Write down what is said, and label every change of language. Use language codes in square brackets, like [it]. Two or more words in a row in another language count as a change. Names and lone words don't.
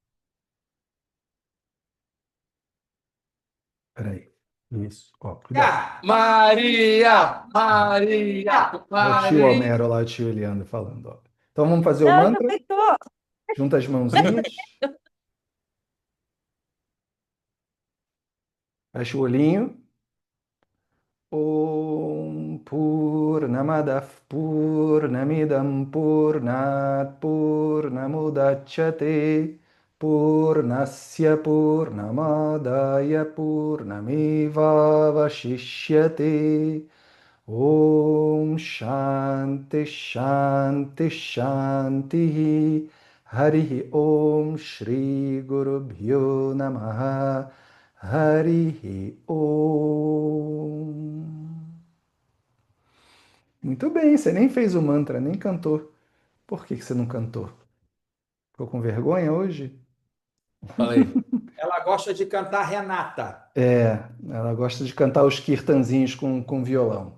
[pt] Peraí. Isso. Ó, cuidado. Maria, Maria, O tio Maria. Homero lá, o tio Eliandro falando. Ó. Então vamos fazer o Não, eu mantra? também tô. Junta as mãozinhas. Fecha o olhinho. [sa] Om Purnamadav Purnamidam Purnat Purnamudachyate Purnasya Purnamadaya Purnameva Vashishyate Om Shanti Shanti Shanti Harihi Om Shri Guru Bhyo Namaha Harihi Om. [pt] Muito bem, você nem fez o mantra, nem cantou. Por que que você não cantou? Ficou com vergonha hoje? Falei. Ela gosta de cantar Renata. É, ela gosta de cantar os kirtanzinhos com violão.